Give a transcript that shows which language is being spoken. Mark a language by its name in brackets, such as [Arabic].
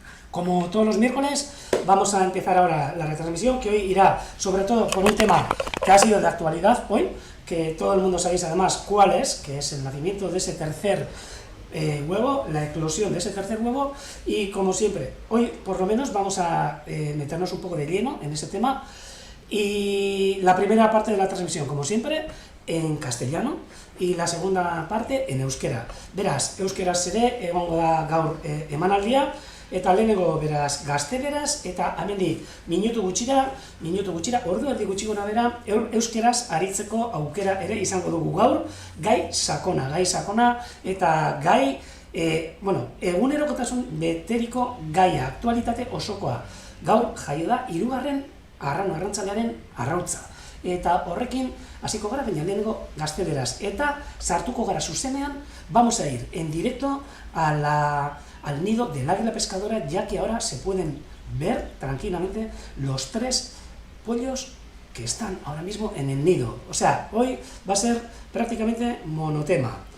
[Spanish] Como todos los miércoles, vamos a empezar ahora la retransmisión, que hoy irá sobre todo por un tema que ha sido de actualidad hoy, que todo el mundo sabéis además cuál es, que es el nacimiento de ese tercer huevo, la eclosión de ese tercer huevo, y como siempre, hoy por lo menos vamos a meternos un poco de lleno en ese tema, y la primera parte de la transmisión, como siempre, en castellano, y la segunda parte en euskera. [Basque] Beraz, euskaraz ere egongo da gaur emanaldia, eta lehenengo beraz gazteleraz, eta hemendik minutu gutxira, ordu erdi gutxi gora bera, euskeraz aritzeko aukera ere izango dugu gaur, gai sakona, eta gai, egunerokotasun beteriko gaia, aktualitate osokoa. Gaur jaio da 3. arrantzalearen arrautza. Eta horrekin hasiko gara, baina lehenengo gazteleraz. Eta sartuko gara zuzenean, [Spanish] vamos a ir en directo al nido del águila pescadora, ya que ahora se pueden ver tranquilamente los 3 pollos que están ahora mismo en el nido. O sea, hoy va a ser prácticamente monotema.